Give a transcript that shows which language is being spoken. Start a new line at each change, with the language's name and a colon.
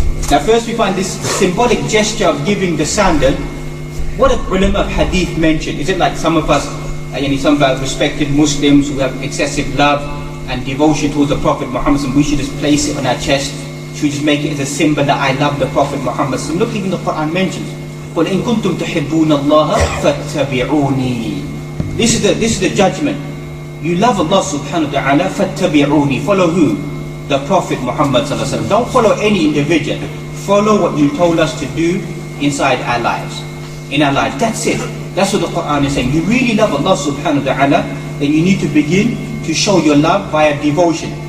English: Now first we find this symbolic gesture of giving the sandal. What a ulama of hadith mentioned. Is it like some of us, some of our respected Muslims who have excessive love and devotion towards the Prophet Muhammad, we should just place it on our chest, should we just make it as a symbol that I love the Prophet Muhammad? Look, even the Quran mentions,
Arabic: قُلْ إِن كُنْتُمْ تُحِبُّونَ اللَّهَ فَاتَّبِعُونِي.
English: This is the judgment. You love Allah subhanahu wa ta'ala,
Arabic: فَاتَّبِعُونِي.
English: Follow who? The Prophet Muhammad sallallahu alaihi wasallam. Don't follow any individual. Follow what you told us to do inside our lives. In our lives. That's it. That's what the Quran is saying. You really love Allah subhanahu wa ta'ala, then you need to begin to show your love via devotion.